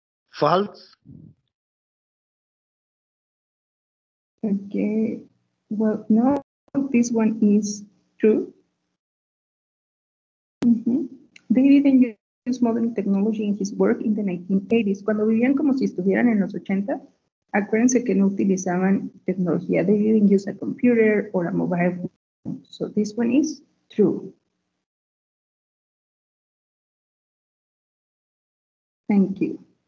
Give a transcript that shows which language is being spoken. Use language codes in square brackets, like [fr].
[en] False. Okay, well, no, this one is true. They didn't use modern technology in his work in the 1980s. [es] Cuando vivían como si estuvieran en los 80, acuérdense que no utilizaban tecnología. [en] They didn't use a computer or a mobile phone. So this one is true. Thank you.